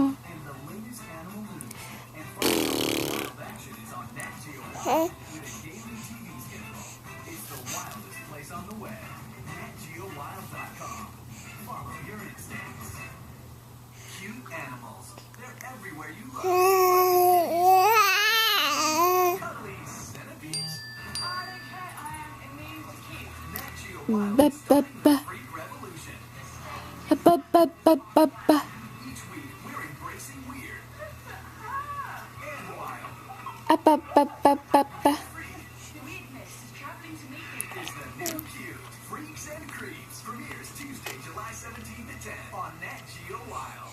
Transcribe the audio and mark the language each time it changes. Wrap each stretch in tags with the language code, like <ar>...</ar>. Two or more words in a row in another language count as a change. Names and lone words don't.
<en>and the latest animal news. And wild action is on NatGeoWild with a daily TV schedule. It's the wildest place on the web. NatGeoWild.com. Follow your instincts. Cute animals. They're everywhere you look. Cuddly centipedes. Ba ba ba. Freak revolution. Ba ba ba ba ba. Each week we're embracing weird and wild. Ba ba ba ba ba. Weirdness is traveling to meet you. It's the new cute Freaks and Creeps premieres Tuesday, July 17th at 10 on Nat Geo Wild.</en>